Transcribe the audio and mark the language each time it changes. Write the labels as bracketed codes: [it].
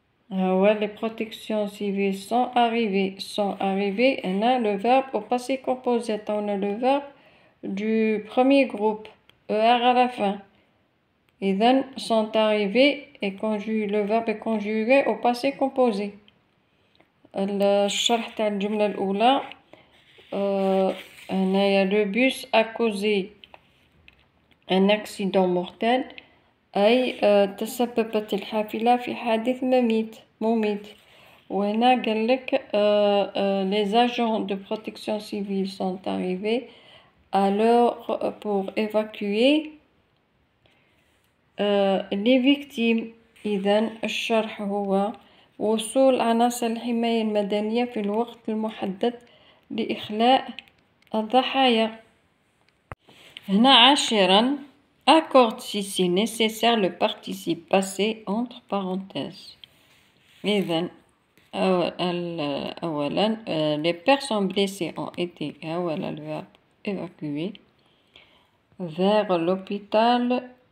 [fr] les protections civiles sont arrivés. On a le verbe au passé composé. On a le verbe du premier groupe ER à la fin. إذن sont arrivés et le verbe est conjugué au passé composé. [ar] الشرح تاع الجملة الأولى هنايا [fr] le bus a causé un accident mortel [ar] أي تسببت الحافلة في حادث مميت. وهنا قالك [fr] les agents de protection civile sont arrivés à l'heure pour évacuer les victimes. [ar] إذن الشرح هو وصول عناصر الحماية المدنية في الوقت المحدد لإخلاء الضحايا. هنا عاشرا [fr] accorde si c'est nécessaire le participe passé entre parenthèses. [ar] إذن أولا [fr] les personnes blessées ont été أولا le verbe évacué vers l'hôpital